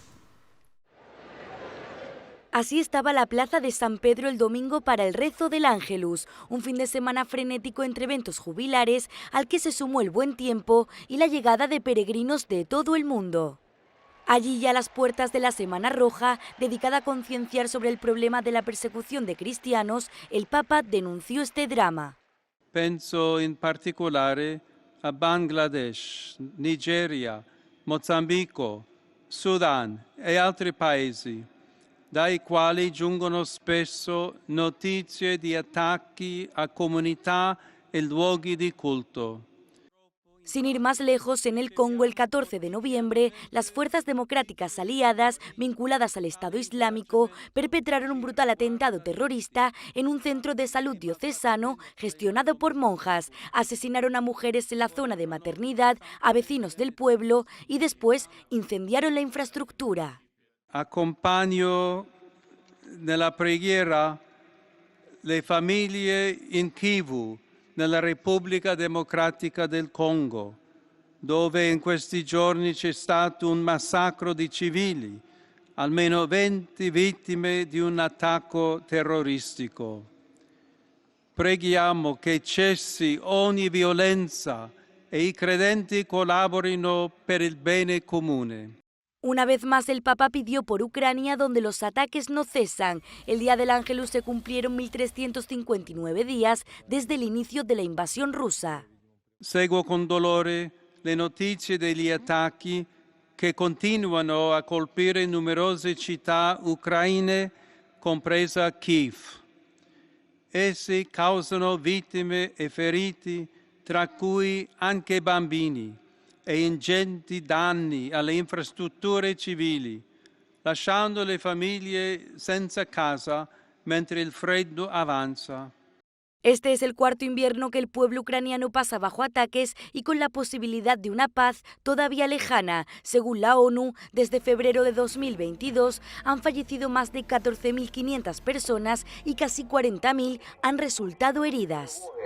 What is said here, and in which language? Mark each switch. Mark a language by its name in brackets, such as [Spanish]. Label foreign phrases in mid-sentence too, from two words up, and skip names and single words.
[Spanish] Así estaba la plaza de San Pedro el domingo para el rezo del Ángelus, un fin de semana frenético entre eventos jubilares al que se sumó el buen tiempo y la llegada de peregrinos de todo el mundo. Allí ya a las puertas de la Semana Roja, dedicada a concienciar sobre el problema de la persecución de cristianos, el Papa denunció este drama. [Italian] Penso in particolare a Bangladesh, Nigeria, Mozambico, Sudan e altri paesi, dai quali giungono spesso notizie di attacchi a comunità e luoghi di culto. [Spanish] Sin ir más lejos, en el Congo el 14 de noviembre, las fuerzas democráticas aliadas, vinculadas al Estado Islámico, perpetraron un brutal atentado terrorista en un centro de salud diocesano gestionado por monjas. Asesinaron a mujeres en la zona de maternidad, a vecinos del pueblo y después incendiaron la infraestructura. [Italian] Accompagno nella preghiera le famiglie in Kivu, nella Repubblica Democratica del Congo, dove in questi giorni c'è stato un massacro di civili, almeno 20 vittime di un attacco terroristico. Preghiamo che cessi ogni violenza e i credenti collaborino per il bene comune. [Spanish] Una vez más, el Papa pidió por Ucrania, donde los ataques no cesan. El Día del Ángelus se cumplieron 1359 días desde el inicio de la invasión rusa. [Italian] Seguo con dolore le notizie degli attacchi che continuano a colpire numerose città ucraine, compresa Kiev. Essi causano vittime e feriti, tra cui anche bambini, e ingenti danni alle infrastrutture civili, lasciando le famiglie senza casa mentre il freddo avanza. [Spanish] Este es el cuarto invierno que el pueblo ucraniano pasa bajo ataques y con la posibilidad de una paz todavía lejana. Según la ONU, desde febrero de 2022 han fallecido más de 14.500 personas y casi 40.000 han resultado heridas.